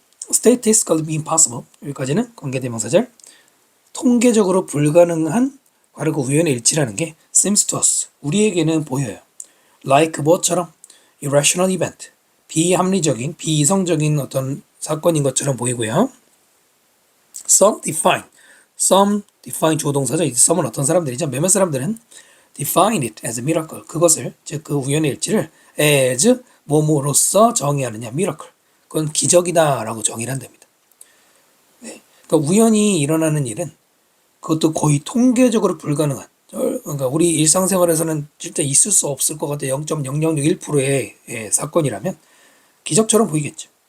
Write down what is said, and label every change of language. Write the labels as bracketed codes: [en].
[en] statistically impossible, [ko] 여기까지는 관계대명사절. 통계적으로 불가능한 바로 그 우연의 일치라는 게 [en] seems to us, [ko] 우리에게는 보여요. like 뭐처럼 [en] irrational event, [ko] 비합리적인, 비이성적인 어떤 사건인 것처럼 보이고요. [en] some define [ko] 조동사죠. 이 some은 어떤 사람들이죠. 몇몇 사람들은 [en] define it as a miracle, [ko] 그것을, 즉 그 우연의 일치를 as 뭐뭐로서 정의하느냐, miracle, 그건 기적이다 라고 정의를 한답니다. 네. 그러니까 우연히 일어나는 일은 그것도 거의 통계적으로 불가능한, 그러니까 우리 일상생활에서는 진짜 있을 수 없을 것 같아 0.0001%의 사건이라면 기적처럼 보이겠죠.